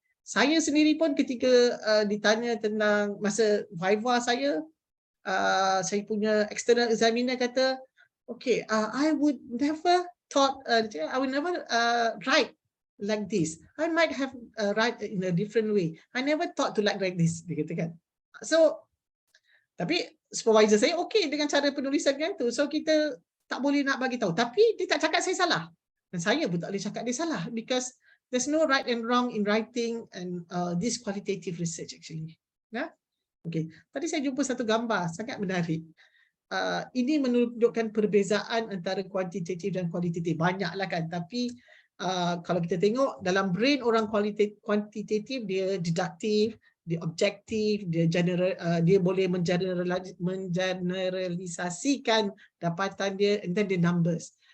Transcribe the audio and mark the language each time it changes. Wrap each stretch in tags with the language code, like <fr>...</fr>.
<ms>Saya sendiri pun ketika ditanya tentang masa Viva saya punya external examiner kata, okay,</ms> <en>I would never thought, I would never write like this. I might have write in a different way. I never thought to like this,</en> <ms>dia kata kan. So, tapi supervisor saya okay dengan cara penulisan kan tu. So, kita tak boleh nak bagi tahu. Tapi dia tak cakap saya salah. Dan saya pun tak boleh cakap dia salah.</ms> <en>Because there's no right and wrong in writing and this qualitative research actually.</en> <ms>Ya? Okay. Tadi saya jumpa satu gambar, sangat menarik. Ini menunjukkan perbezaan antara kuantitatif dan kualitatif. Banyaklah kan. Tapi kalau kita tengok dalam brain orang kuantitatif, dia deduktif, dia objektif, dia dia boleh mengeneralisasikan dapatan dia, and then dia numbers.</ms>